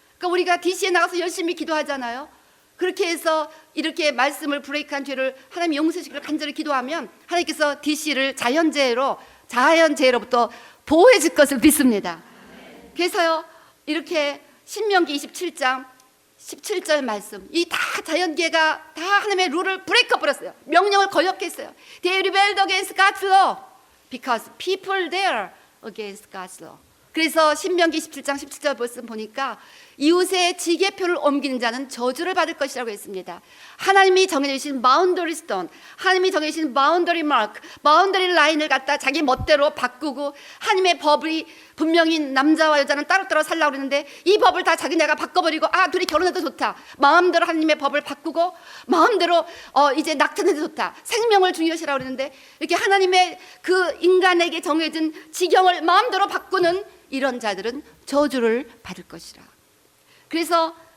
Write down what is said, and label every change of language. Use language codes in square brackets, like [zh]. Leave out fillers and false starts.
[ko] 그러니까 우리가 DC에 나가서 열심히 기도하잖아요. 그렇게 해서 이렇게 말씀을 브레이크한 죄를 하나님 용서시키기를 간절히 기도하면 하나님께서 DC를 자연재해로부터 보호해 줄 것을 믿습니다. 그래서요, 이렇게 신명기 27장 17절 말씀, 이 다 자연계가 다 하나님의 룰을 브레이크해 버렸어요. 명령을 거역했어요. [en] They rebelled against God's law because people there against God's law. [ko] 그래서 신명기 17장 17절 말씀 보니까 이웃의 지게표를 옮기는 자는 저주를 받을 것이라고 했습니다. 하나님이 정해주신 바운더리 스톤, 하나님이 정해주신 바운더리 마크, 바운더리 라인을 갖다 자기 멋대로 바꾸고, 하나님의 법이 분명히 남자와 여자는 따로따로 살라고 그러는데 이 법을 다 자기네가 바꿔버리고, 둘이 결혼해도 좋다, 마음대로 하나님의 법을 바꾸고 마음대로 이제 낙태해도 좋다, 생명을 중요시라고 그러는데 이렇게 하나님의 그 인간에게 정해진 지경을 마음대로 바꾸는 이런 자들은 저주를 받을 것이라. 그래서